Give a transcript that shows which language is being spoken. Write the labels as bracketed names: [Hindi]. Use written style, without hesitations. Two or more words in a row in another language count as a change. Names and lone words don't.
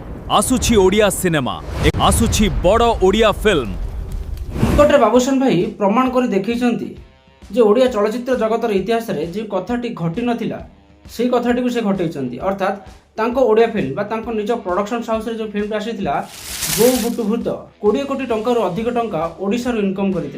[Odia] ଆସୁଛି ଓଡ଼ିଆ ସିନେମା ଆସୁଛି ବଡ଼ ଓଡ଼ିଆ ଫିଲ୍ମ निकटରେ ବାବୁସାନ ଭାଇ ପ୍ରମାଣ କରି ଦେଖାଇଛନ୍ତି ଯେ ଓଡ଼ିଆ ଚଳଚ୍ଚିତ୍ର ଜଗତର ଇତିହାସରେ ଯେଉଁ କଥାଟି ଘଟି ନଥିଲା ସେହି କଥାଟିକୁ ସେ ଘଟାଇଛନ୍ତି। ଅର୍ଥାତ୍ ତାଙ୍କ ଓଡ଼ିଆ ଫିଲ୍ମ ବା ତାଙ୍କ ନିଜ ପ୍ରଡକ୍ସନ୍ ହାଉସ୍ରେ ଯେଉଁ ଫିଲ୍ମଟି ଆସିଥିଲା ବୋଉ ବୁଟୁ ଭୂତ 20 କୋଟି ଟଙ୍କାରୁ ଅଧିକ ଟଙ୍କା ଓଡ଼ିଶାରୁ ଇନକମ୍ କରିଥିଲା।